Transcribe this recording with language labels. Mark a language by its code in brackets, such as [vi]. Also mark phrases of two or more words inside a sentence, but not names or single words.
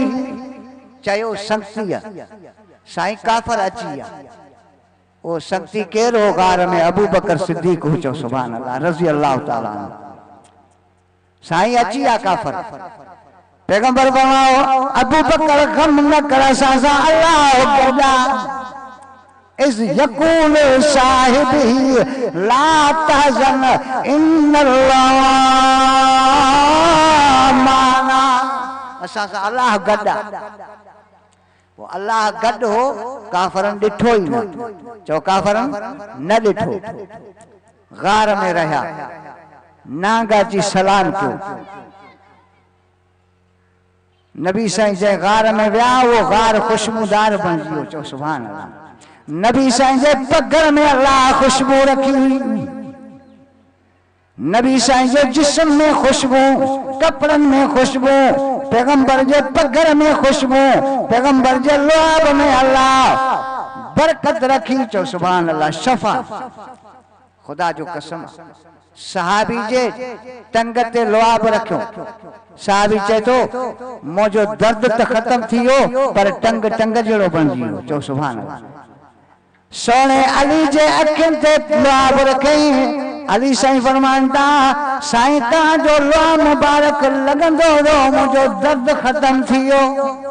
[sd] चयो संगतीअ, साईं काफ़र अची विया। वो संगती केरु हो गार में? अबू बकर सिद्दीक़ हो। [ar] चओ سبحان الله، رضي الله تعالى عنه. [sd] साईं अची विया काफ़र। पैगंबर फरमाओ अबू बकर गम न कर, असां सां अल्लाह गॾा। [ar] إذ يقول لصاحبه لا تحزن إن الله معنا. [sd] असां सां अल्लाह गॾा। वो अल्लाह गॾु हो, काफ़रनि ॾिठो ई न। चओ काफ़रनि न ॾिठो। गार में रहिया, नांगा जी सलाम कयो। नबी साईं जंहिं गार में विया, वो गार खुशबूदार बणिजी वियो। [ar] चओ سبحان الله. [sd] नबी साईं जे पगर में अल्लाह खुशबू रखी हुई। नबी साईं जे जिस्म में खुशबू, कपड़न में खुशबू, पैगंबर जे पगर में खुशबू, पैगंबर जे लुआब में अल्लाह बरकत रखी। [ar] चो سبحان الله. [sd] शफा, खुदा जो कसम, सहाबी जे टंग ते लुआब रखियो। सहाबी चए तो मुझो दर्द त खत्म थी वियो, पर टंग टंग जहिड़ो बणिजी वियो। [ar] चो سبحان الله. [sd] सोने अली जे अखियुनि ते लुआब रखई। अली साईं फरमाइनि था, साईं तव्हांजो लुआब मुबारक लॻंदो हो, मुंहिंजो दर्द ख़त्म थी वियो।